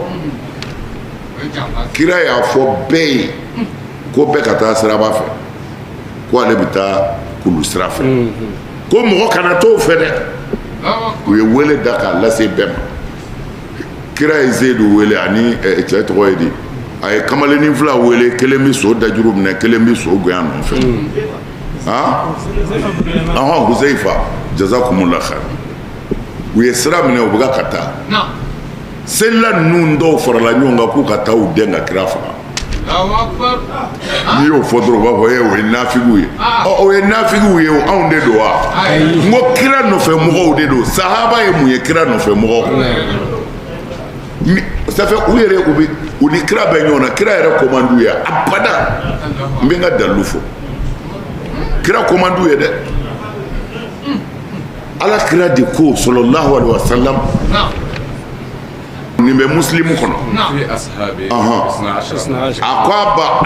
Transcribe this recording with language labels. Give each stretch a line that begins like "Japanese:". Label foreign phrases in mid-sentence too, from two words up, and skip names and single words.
Bambara: kira y'a fɔ bɛɛ ye ko bɛɛ ka taa siraba fɛ ko ale bɛ taa kulu sira fɛ ko mɔgɔ kana t'o fɛ dɛ u ye wele da k'a lase bɛɛ ma kira ye Zeyidu wele ani cɛ tɔgɔ ye di a ye kamalennin fila wele kelen bɛ so dajuru minɛ kelen bɛ so goya nɔfɛ Huzaifa
Arabic: جزاكم الله خير
Bambara: u ye sira minɛ u bɛ ka taa selila ninnu dɔw farala ɲɔgɔn kan k'u ka taa u den ka kira faga n'i y'o fɔ dɔrɔn u b'a fɔ o ye nafigiw ye o ye nafigiw ye anw de don wa n ko kira nɔfɛ mɔgɔw de don sahaba ye mun ye kira nɔfɛ mɔgɔw
French: ça fait
Bambara: u yɛrɛ u ni kira bɛ ɲɔgɔn na kira yɛrɛ komandu ye abada n bɛ n ka dalilu fɔ kira komandu ye dɛ Ala kira de ko
Arabic: صلى الله عليه وسلم
Bambara: nin bɛ muslimu kɔnɔ a ko a ba